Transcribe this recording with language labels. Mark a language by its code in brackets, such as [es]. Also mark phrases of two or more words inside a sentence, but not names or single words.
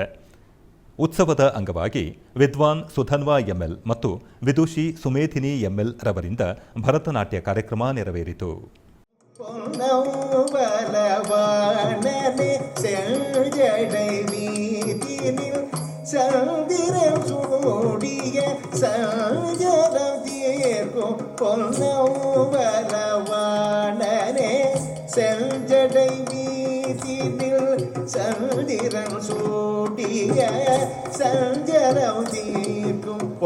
[kn] ಉತ್ಸವದ ಅಂಗವಾಗಿ ವಿದ್ವಾನ್ ಸುಧನ್ವಾ ಎಂಎಲ್ ಮತ್ತು ವಿದುಷಿ ಸುಮೇಧಿನಿ ಎಂಎಲ್ ರವರಿಂದ ಭರತನಾಟ್ಯ ಕಾರ್ಯಕ್ರಮ ನೆರವೇರಿತು. [ta] சந்திரன் சூடிய சஞ்சலம் தீர்க்கும் பொன்னவனே செஞ்சடை வீதினில் சந்திரன் சூடிய சஞ்சலம் தீர்க்கும்